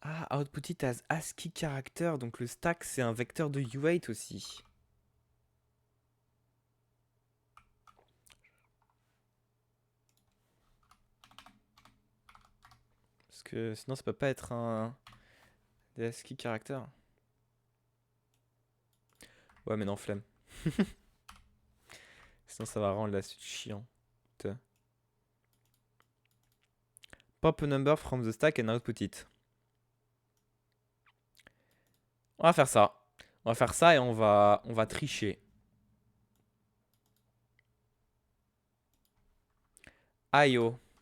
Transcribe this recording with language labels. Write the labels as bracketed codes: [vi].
[en] Output it as ASCII character. [fr] Donc le stack, c'est un vecteur de U8 aussi. Parce que sinon, ça peut pas être un des ASCII character. Ouais, mais non, flemme. Sinon, ça va rendre la suite chiant. [en] Pop a number from the stack and output it. [fr] On va faire ça. On va faire ça et on va tricher. IO.